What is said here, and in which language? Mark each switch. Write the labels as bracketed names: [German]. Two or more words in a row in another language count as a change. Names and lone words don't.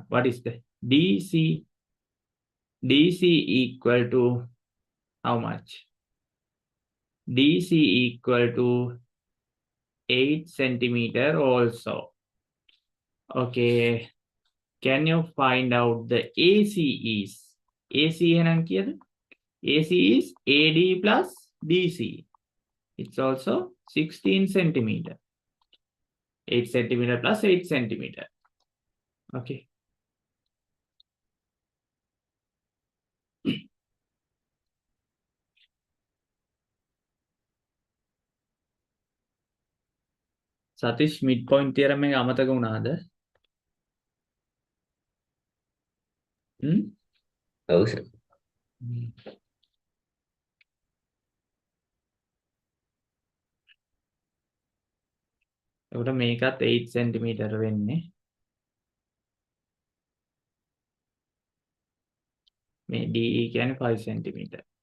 [English] What is the DC equal to how much? DC equal to 8 centimeter also. Okay, can you find out the AC is? AC [Sinhala] එහෙනම් කීයද? [English] AC is AD plus DC. It's also 16 centimeter. 8 centimeter plus 8 centimeter. [Sinhala] Okay. Satish, [English] midpoint theorem [Sinhala] එක අමතක වුණාද? ඔව් සර්. එතකොට මේකත් 8 centimeter වෙන්නේ. මේ DE කියන්නේ 5 centimeter.